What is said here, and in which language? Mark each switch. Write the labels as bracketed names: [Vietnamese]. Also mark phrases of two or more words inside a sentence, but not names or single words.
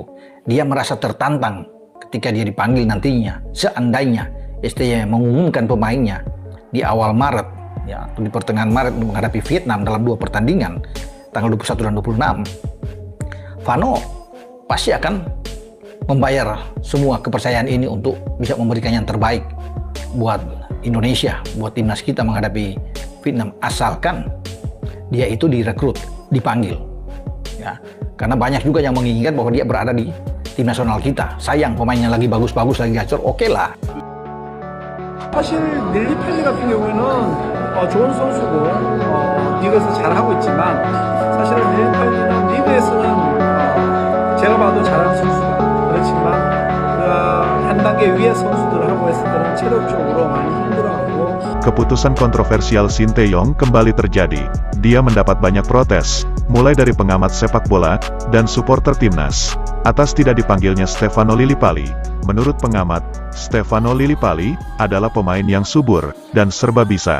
[Indonesian] Dia merasa tertantang ketika dia dipanggil nantinya, seandainya STY mengumumkan pemainnya di awal Maret, ya, atau di pertengahan Maret menghadapi Vietnam dalam 2 pertandingan, tanggal 21 dan 26, Vano pasti akan membayar semua kepercayaan ini untuk bisa memberikan yang terbaik buat Indonesia, buat timnas kita menghadapi Vietnam, asalkan dia itu direkrut, dipanggil. Ya, karena banyak juga yang menginginkan bahwa dia berada di tim nasional kita. Sayang pemainnya lagi bagus-bagus, lagi gacor, oke lah. [Korean] 사실 릴리팔리 같은 경우에는 좋은 선수고 리그에서 잘하고 있지만 사실은 릴리팔리는 리그에서는 제가 봐도 잘하는 선수다. 그렇지만 한 단계 위의 선수들하고 했을 때는 체력적으로 많이 힘들어하고. [Indonesian] Keputusan kontroversial Sinteyong kembali terjadi. Dia mendapat banyak protes, mulai dari pengamat sepak bola dan supporter timnas, atas tidak dipanggilnya Stefano Lillipali. Menurut pengamat, Stefano Lillipali adalah pemain yang subur dan serba bisa.